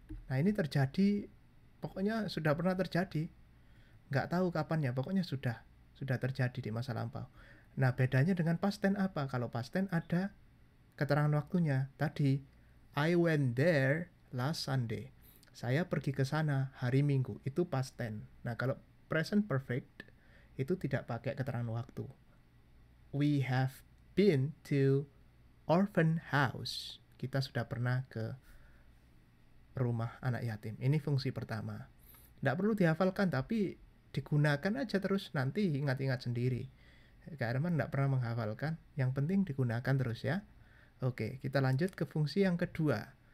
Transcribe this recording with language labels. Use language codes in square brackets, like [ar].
[id] Nah, ini terjadi, pokoknya sudah pernah terjadi. Nggak tahu kapannya, pokoknya sudah terjadi di masa lampau. Nah, bedanya dengan past tense apa? Kalau past tense ada keterangan waktunya. [en] Tadi, I went there last Sunday. [id] Saya pergi ke sana hari Minggu. Itu past tense. Nah, kalau present perfect itu tidak pakai keterangan waktu. [en] We have been to orphan house. [id] Kita sudah pernah ke rumah anak yatim. Ini fungsi pertama. Tidak perlu dihafalkan, tapi digunakan aja terus, nanti ingat-ingat sendiri. Kak Herman tidak pernah menghafalkan, yang penting digunakan terus ya. Oke, kita lanjut ke fungsi yang kedua.